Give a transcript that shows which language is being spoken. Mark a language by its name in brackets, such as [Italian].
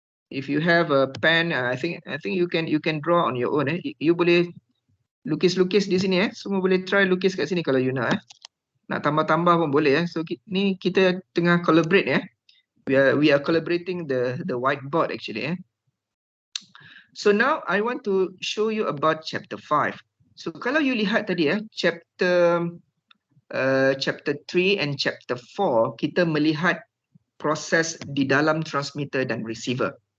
[English] If you have a pen, I think you can draw on your own. [Malay] You boleh lukis-lukis di sini. Semua boleh try lukis kat sini kalau you nak. Nak tambah-tambah pun boleh. So ni kita tengah collaborate. [English] We are collaborating the whiteboard actually. So now I want to show you about chapter 5. [Malay] So kalau you lihat tadi chapter 3 and chapter 4, kita melihat proses di dalam transmitter dan receiver.